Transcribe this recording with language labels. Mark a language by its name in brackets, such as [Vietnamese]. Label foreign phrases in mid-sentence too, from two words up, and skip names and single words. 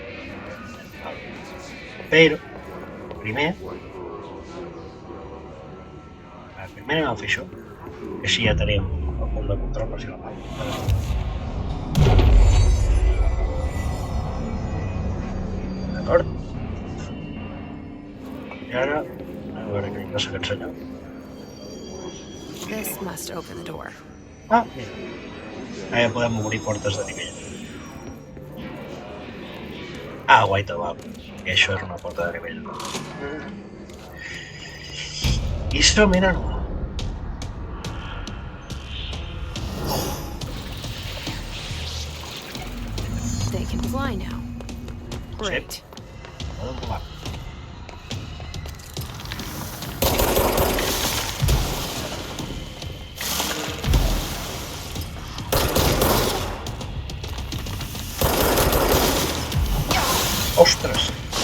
[Catalan] Però, primer anem a fer això. Que així ja tenim el punt de control per si la mal. D'acord? I ara, a veure què passa aquest senyor. [English] This must open the door. [Catalan] Ah, mira. Ara ja podem obrir portes de nivell. Ah, guai, va. I això és una porta de nivell. I això, mira, no. [English] They can fly now. Great. [Catalan] Poden volar. Ostres!